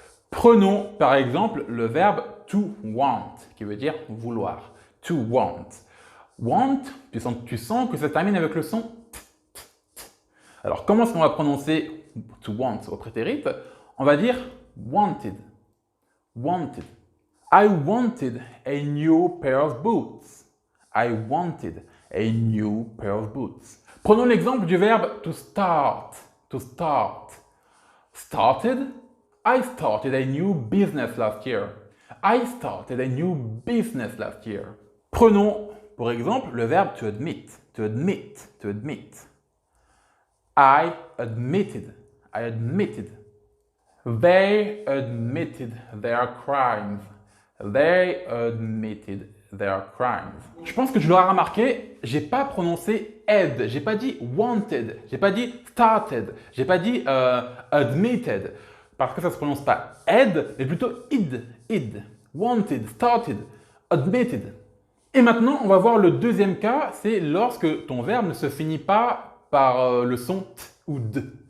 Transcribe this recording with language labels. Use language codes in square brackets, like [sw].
[fr] Prenons par exemple le verbe to want, qui veut dire vouloir. To want. Want, tu sens que ça termine avec le son t, t, t. Alors, comment est-ce qu'on va prononcer to want au prétérit? On va dire wanted. Wanted. [en] I wanted a new pair of boots. I wanted a new pair of boots. [fr] Prenons l'exemple du verbe to start. [en] To start. Started. I started a new business last year. I started a new business last year. [fr] Prenons pour exemple le verbe to admit. [en] To admit. To admit. I admitted. I admitted. They admitted their crimes. They admitted their crimes. [fr] Je pense que tu l'auras remarqué, j'ai pas prononcé ed, j'ai pas dit wanted, j'ai pas dit started, j'ai pas dit admitted. Parce que ça ne se prononce pas ed, mais plutôt id, id, wanted, started, admitted. Et maintenant, on va voir le deuxième cas, c'est lorsque ton verbe ne se finit pas par le son t ou d.